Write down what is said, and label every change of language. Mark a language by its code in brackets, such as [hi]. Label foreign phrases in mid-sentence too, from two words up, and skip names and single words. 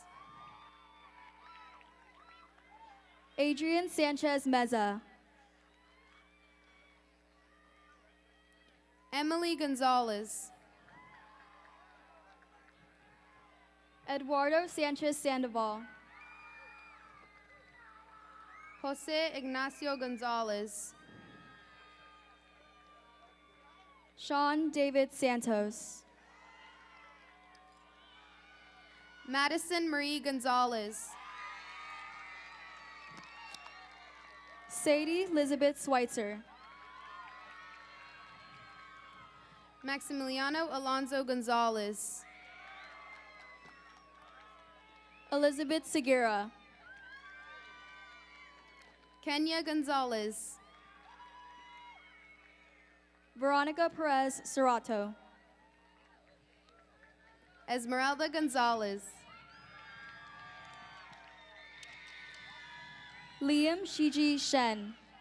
[en] Adrian Sanchez Meza. Emily Gonzalez. Eduardo Sanchez Sandoval. Jose Ignacio Gonzalez. Sean David Santos. Madison Marie Gonzalez. Sadie Elizabeth Schweitzer. Maximiliano Alonso Gonzalez. Elizabeth Segura. Kenya Gonzalez. Veronica Perez Serrato. Esmeralda Gonzalez. Liam Shiji Shen.